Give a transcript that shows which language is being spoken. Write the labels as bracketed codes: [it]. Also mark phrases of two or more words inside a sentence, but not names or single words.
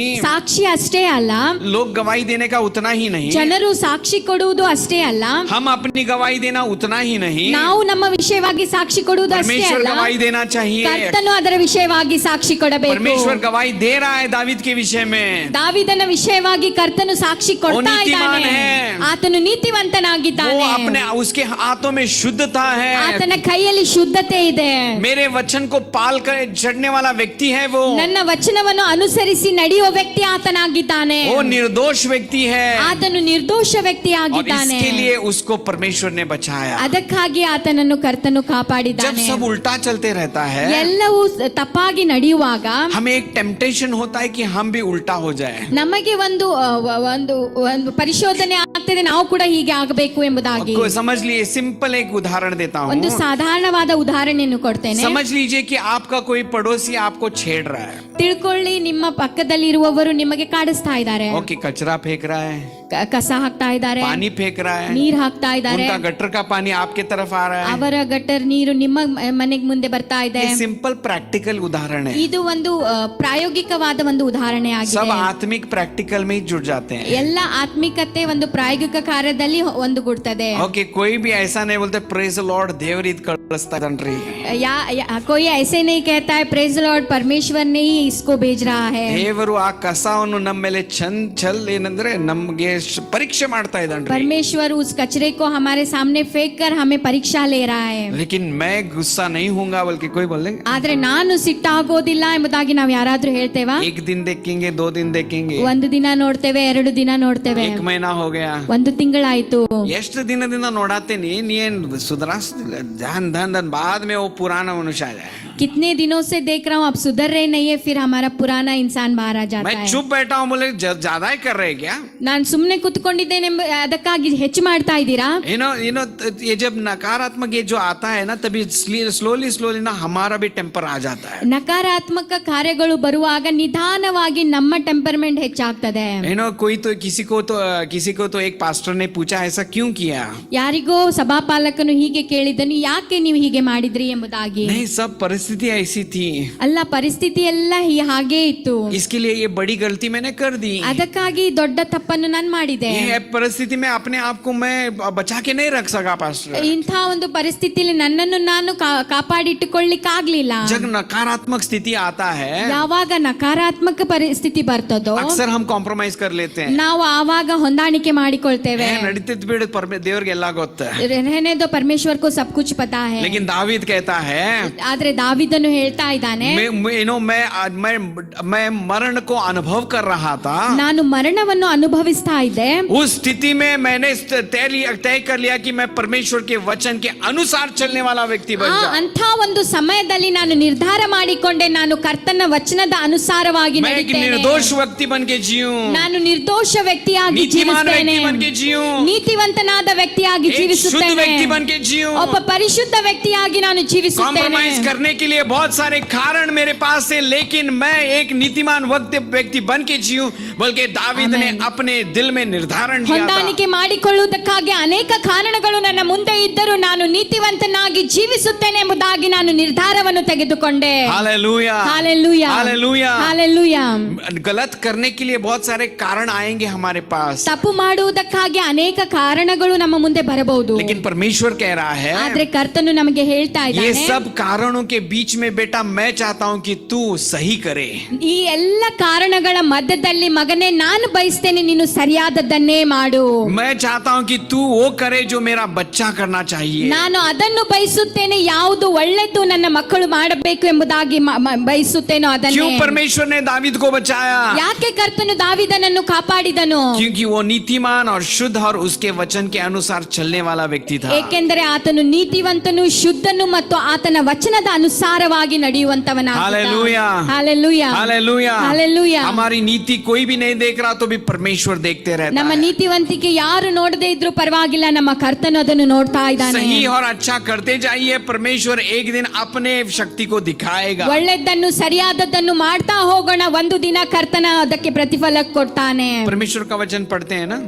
[kn] ಸಾಕ್ಷಿ ಅಷ್ಟೇ ಅಲ್ಲ, [hi] लोग गवाही देने का उतना ही नहीं, [kn] ಜನರು ಸಾಕ್ಷಿ ಕೊಡುವುದು ಅಷ್ಟೇ ಅಲ್ಲ, [hi] हम अपनी गवाही देना उतना ही नहीं, [kn] ನಾವು ನಮ್ಮ ವಿಷಯವಾಗಿ ಸಾಕ್ಷಿ ಕೊಡುವುದು ಅಷ್ಟೇ [hi] परमेश्वर [kn] ಅಲ್ಲ, [hi] गवाही देना चाहिए. [kn] ಕರ್ತನು ಅದರ ವಿಷಯವಾಗಿ ಸಾಕ್ಷಿ ಕೊಡಬೇಕು. [hi] परमेश्वर गवाही दे रहा है दावीद के विषय में. [kn] ದಾವೀದನ ವಿಷಯವಾಗಿ ಕರ್ತನು ಸಾಕ್ಷಿ ಕೊಡ್ತಾ ನೀತಿಮಾನ್ ಇದ್ದಾನೆ. [hi] ಹೈ. [kn] ಆತನು [hi] वो [kn] ನೀತಿವಂತನಾಗಿದ್ದಾನೆ. [hi] अपने उसके हाथों में शुद्धता है. [kn] ಆತನ ಕೈಯಲ್ಲಿ ಶುದ್ಧತೆ ಇದೆ. [hi] मेरे वचन को पाल कर चढ़ने वाला व्यक्ति है वो. [kn] ನನ್ನ ವಚನವನ್ನು ಅನುಸರಿಸಿ ನಡೆಯುವ ವ್ಯಕ್ತಿ ಆತನಾಗಿದ್ದಾನೆ. [hi] वो निर्दोष व्यक्ति है. [kn] ಆತನು ನಿರ್ದೋಷ [hi] और [kn] ವ್ಯಕ್ತಿಯಾಗಿದ್ದಾನೆ. [hi] इसके लिए उसको परमेश्वर ने बचाया. [kn] ಅದಕ್ಕಾಗಿ ಆತನನ್ನು ಕರ್ತನು [hi] जब [kn] ಕಾಪಾಡಿದ್ದಾನೆ. [hi] सब उल्टा चलते रहता है, [kn] ಎಲ್ಲವೂ ತಪ್ಪಾಗಿ ನಡೆಯುವಾಗ [hi] हमें एक टेम्पटेशन होता है कि हम भी उल्टा हो जाए. [kn] ನಮಗೆ ಒಂದು ಪರಿಶೋಧನೆ ಆಗ್ತದೆ, ನಾವು ಕೂಡ ಹೀಗೆ ಆಗಬೇಕು ಎಂಬುದಾಗಿ. [hi] आपको समझ लिए, सिंपल एक उदाहरण देता [kn] ಒಂದು [hi] हूँ. [kn] ಸಾಧಾರಣವಾದ ಉದಾಹರಣೆಯನ್ನು ಕೊಡ್ತೇನೆ. [hi] समझ लीजिए कि आपका कोई पड़ोसी आपको छेड़ रहा है. [kn] ತಿಳ್ಕೊಳ್ಳಿ, ನಿಮ್ಮ ಪಕ್ಕದಲ್ಲಿರುವವರು ನಿಮಗೆ ಕಾಡಿಸ್ತಾ ಇದ್ದಾರೆ, [hi] ओके, कचरा फेंक रहा है, [kn] ಕಸ ಹಾಕ್ತಾ ಇದ್ದಾರೆ, [hi] पानी फेंक रहा है, [kn] ನೀರ್ ಹಾಕ್ತಾ ಇದ್ದಾರೆ, [hi] उनका गटर का पानी आपके तरफ आ रहा है. [kn] ಅವರ ಗಟರ್ ನೀರು ನಿಮ್ಮ ಮನೆಗೆ ಮುಂದೆ ಬರ್ತಾ ಇದೆ. [hi] ये सिंपल प्रैक्टिकल उदाहरण है. [kn] ಇದು ಒಂದು ಪ್ರಾಯೋಗಿಕವಾದ ಒಂದು ಉದಾಹರಣೆ [hi] सब [kn] ಆಗಿದೆ. [hi] आत्मिक प्रैक्टिकल में ही जुड़ जाते हैं. [kn] ಎಲ್ಲ ಆತ್ಮಿಕತೆ ಒಂದು ಪ್ರಾಯೋಗಿಕ ಕಾರ್ಯದಲ್ಲಿ ಒಂದುಗೂಡ್ತದೆ. [hi] ओके, कोई भी ऐसा नहीं बोलते [en] praise Lord [kn] ದೇವರ ಈದ್ ಕಳಸ್ತಾ ಜನರಿ. [hi] कोई ऐसे नहीं कहता है [en] praise Lord [hi] परमेश्वर ने ही इसको भेज रहा है। [kn] ದೇವರು ಆ ಕಸವನ್ನು ನಮ್ಮ ಮೇಲೆ ಏನಂದ್ರೆ ನಮ್ಗೆ ಪರೀಕ್ಷೆ ಮಾಡ್ತಾ ಇದ್ದಾನೆ। [hi] परमेश्वर उस कचरे को हमारे सामने फेंक कर हमें परीक्षा ले रहा है। लेकिन मैं गुस्सा नहीं होऊंगा बल्कि कोई बोलेंगे [kn] ಆದ್ರೆ ನಾನು ಸಿಟ್ಟಾಗೋದಿಲ್ಲ ಎಂಬುದಾಗಿ ನಾವು ಯಾರಾದ್ರೂ ಹೇಳ್ತೇವಾ? [hi] एक दिन देखेंगे 2 दिन देखेंगे [kn] ಒಂದು ದಿನ ನೋಡ್ತೇವೆ, 2 ದಿನ ನೋಡ್ತೇವೆ, [hi] 1 महीना हो गया, [kn] 1 ತಿಂಗಳಾಯ್ತು। ಎಷ್ಟು ದಿನದಿಂದ ನೋಡಾತೇನಿ ನೀನ್ ಸುಧಾರಿಸ್ತಿಲ್ಲ [hi] ध्यान बाद में वो पुराना मनुष्य आ जाए। कितने दिनों से देख रहा हूँ आप सुधर रहे नहीं है, फिर हमारा पुराना इंसान बाहर आ जाता मैं है। चुप बैठा हूँ बोले ज्यादा ही कर रहे क्या? [kn] ನಾನು ಸುಮ್ಮನೆ ಕುತ್ಕೊಂಡಿದ್ದೇನೆ ಅದಕ್ಕಾಗಿ ಹೆಚ್ಚು ಮಾಡ್ತಾ ಇದ್ದೀರಾ? [hi] ये जब नकारात्मक ये जो आता है ना तभी स्लोली ना हमारा भी टेम्पर आ जाता है। [kn] ನಕಾರಾತ್ಮಕ ಕಾರ್ಯಗಳು ಬರುವಾಗ ನಿಧಾನವಾಗಿ ನಮ್ಮ ಟೆಂಪರ್ಮೆಂಟ್ ಹೆಚ್ಚಾಗ್ತದೆ। [hi] किसी को तो एक पास्टर ने पूछा ऐसा क्यों किया? [kn] ಯಾರಿಗೋ ಸಭಾಪಾಲಕನು ಹೀಗೆ ಕೇಳಿದನು, ಯಾಕೆ ನೀವು ಹೀಗೆ ಮಾಡಿದ್ರಿ ಎಂಬುದಾಗಿ। [hi] नहीं, सब परिस्थिति ऐसी थी, [kn] ಅಲ್ಲ ಪರಿಸ್ಥಿತಿ ಎಲ್ಲ ಹಾಗೇ ಇತ್ತು, [hi] इसके लिए ये बड़ी गलती मैंने कर दी, [kn] ಅದಕ್ಕಾಗಿ ದೊಡ್ಡ ತಪ್ಪನ್ನು ನಾನು ಮಾಡಿದೆ। [hi] ये परिस्थिति में अपने आप को मैं बचा के नहीं रख सका पास्टर। [kn] ಇಂಥ ಒಂದು ಪರಿಸ್ಥಿತಿಯಲ್ಲಿ ನನ್ನನ್ನು ನಾನು ಕಾಪಾಡಿಟ್ಟುಕೊಳ್ಳಿಕ್ಕಾಗ್ಲಿಲ್ಲ। [hi] जब नकारात्मक स्थिति आता है [kn] ಯಾವಾಗ ನಕಾರಾತ್ಮಕ ಪರಿಸ್ಥಿತಿ ಬರ್ತದೋ [hi] अक्सर हम कॉम्प्रोमाइज कर लेते हैं। [kn] ನಾವು ಆವಾಗ ಹೊಂದಾಣಿಕೆ ಮಾಡಿಕೊಳ್ತೇವೆ। ನಡೀತಿದ್ ಬಿಡು ದೇವ್ರಿಗೆಲ್ಲ ಗೊತ್ತ, [hi] रहने दो, परमेश्वर को सब कुछ पता है। लेकिन दावीद कहता है [kn] ಆದ್ರೆ ದಾವಿದನು ಹೇಳ್ತಾ ಇದ್ದಾನೆ, [hi] मैं मरण को अनुभव कर रहा था, [kn] ನಾನು ಮರಣವನ್ನು ಅನುಭವಿಸ್ತಾ ಇದ್ದೆ। [hi] उस स्थिति में मैंने तय कर लिया कि मैं परमेश्वर के वचन के अनुसार चलने वाला व्यक्ति बन जाऊं। [kn] ಅಂಥ ಒಂದು ಸಮಯದಲ್ಲಿ ನಾನು ನಿರ್ಧಾರ ಮಾಡಿಕೊಂಡೆ, ನಾನು ಕರ್ತನ ವಚನದ ಅನುಸಾರವಾಗಿ [hi] मैं एक [kn] ನಡೀತೇನೆ, [hi] निर्दोष व्यक्ति बन के जीऊं, [kn] ನಾನು ನಿರ್ದೋಷ ವ್ಯಕ್ತಿಯಾಗಿ [hi] नीतिमान [kn] ಜೀವಿಸುತ್ತೇನೆ, [hi] व्यक्ति बन के जीऊं, [kn] ನೀತಿವಂತನಾದ ವ್ಯಕ್ತಿಯಾಗಿ [hi] एक शुद्ध [kn] ಜೀವಿಸುತ್ತೇನೆ, [hi] व्यक्ति बन के जीऊं। [kn] ಒಬ್ಬ ಪರಿಶುದ್ಧ ವ್ಯಕ್ತಿಯಾಗಿ ನಾನು ಜೀವಿಸುತ್ತೇನೆ। [hi] कॉम्प्रोमाइज करने के लिए बहुत सारे कारण मेरे पास है, लेकिन मैं एक नीतिमान व्यक्ति बन के जीऊं, बल्कि दावीद ने अपने दिल में निर्धारण लिया था। [kn] ಹೊಂದಾಣಿಕೆ ಮಾಡಿಕೊಳ್ಳುವುದಕ್ಕಾಗಿ ಅನೇಕ ಕಾರಣಗಳು ನನ್ನ ಮುಂದೆ ಇದ್ದರೂ ನಾನು ನೀತಿವಂತನಾಗಿ ಜೀವಿಸುತ್ತೇನೆ ಎಂಬುದಾಗಿ ನಾನು ನಿರ್ಧಾರವನ್ನು ತೆಗೆದುಕೊಂಡೆ। [hi] हालेलुया, हालेलुया, हालेलुया, हालेलुया। गलत करने के लिए बहुत सारे कारण आएंगे हमारे पास, [kn] ತಪ್ಪು ಮಾಡುವುದಕ್ಕಾಗಿ ಅನೇಕ ಕಾರಣಗಳು ನಮ್ಮ ಮುಂದೆ ಬರಬಹುದು, [hi] लेकिन परमेश्वर कह रहा है [kn] ಆದ್ರೆ ಕರ್ತನು ನಮಗೆ ಹೇಳ್ತಾ [hi] ये [kn] ಇದ್ದಾನೆ, [hi] सब कारणों के बीच में बेटा मैं चाहता हूं कि तू सही करे। [kn] ಈ ಎಲ್ಲ ಕಾರಣಗಳ ಮಧ್ಯದಲ್ಲಿ ಮಗನೇ ನಾನು ಬಯಸ್ತೇನೆ ನೀನು ಸರಿಯಾದದ್ದನ್ನೇ ಮಾಡು। [hi] मैं चाहता हूं कि तू वो करे जो मेरा बच्चा करना चाहिए। [kn] ನಾನು ಅದನ್ನು ಬಯಸುತ್ತೇನೆ, ಯಾವುದು ಒಳ್ಳೆದ್ದು ನನ್ನ ಮಕ್ಕಳು ಮಾಡಬೇಕು ಎಂಬುದಾಗಿ ಬಯಸುತ್ತೇನೋ ಅದನ್ನೇ। [hi] क्यों परमेश्वर ने दावीद को बचाया? [kn] ಯಾಕೆ ಕರ್ತನು ದಾವಿದನನ್ನು ಕಾಪಾಡಿದನು? [hi] क्योंकि वो नीतिमान और शुद्ध और उसके वचन के अनुसार चलने वाला व्यक्ति था। [kn] ಏಕೆಂದರೆ ಆತನು ನೀತಿವಂತನು, ಶುದ್ಧನು ಮತ್ತು ಆತನ ವಚನದ ಅನುಸಾರವಾಗಿ ನಡೆಯುವಂತವನಾಗಿದ್ದ। [hi] हालेलुया, हालेलुया, हालेलुया, हालेलुया। हमारी नीति कोई भी नहीं देख रहा तो भी परमेश्वर देखते रहता [kn] ನಮ್ಮ [hi] है। [kn] ನೀತಿವಂತಿಕೆ ಯಾರು ನೋಡದೇ ಇದ್ರೂ ಪರವಾಗಿಲ್ಲ, ನಮ್ಮ ಕರ್ತನು ಅದನ್ನು ನೋಡ್ತಾ ಇದ್ದಾನೆ। [hi] सही और अच्छा करते जाइए, परमेश्वर एक दिन अपने शक्ति को दिखाएगा। [kn] ಒಳ್ಳೆದ್ದನ್ನು ಸರಿಯಾದದ್ದನ್ನು ಮಾಡ್ತಾ ಹೋಗೋಣ, ಒಂದು ದಿನ ಕರ್ತನ ಅದಕ್ಕೆ ಪ್ರತಿಫಲ ಕೊಡ್ತಾನೆ। [hi] परमेश्वर का वचन पढ़ते हैं ना,